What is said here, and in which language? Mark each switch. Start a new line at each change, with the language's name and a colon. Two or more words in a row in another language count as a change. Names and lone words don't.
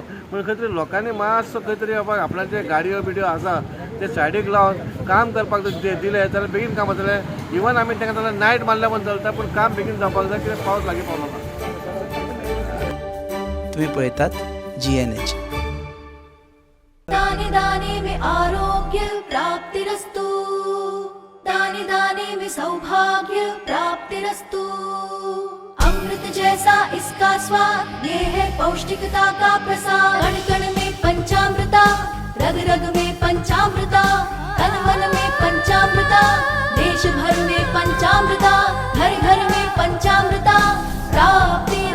Konkani: पूण खंय तरी लोकांनी मातसो खंय तरी बाबा आपणाचे गाडयो बिडयो आसा ते सायडीक लावन काम करपाक दिलें जाल्यार बेगीन काम जातलें. इवन आमी तांकां जाल्यार नायट मारल्या पण चलता, पूण काम बेगीन जावपाक जाय, कित्याक पावस लागीं पावलो ना. तुम्ही पळयतात GNH.
Hindi: दाने दाने में
Sanskrit: आरोग्य प्राप्तिरस्तु,
Hindi: दाने दाने में
Sanskrit: सौभाग्य प्राप्तिरस्तु.
Hindi: अमृत जैसा इसका स्वाद, ये है पौष्टिकता का प्रसाद. कण कण में पंचामृता, रग रग में पंचामृता, तन मन में पंचामृता, देश भर में पंचामृता, घर घर में पंचामृता प्राप्तिरस्तु.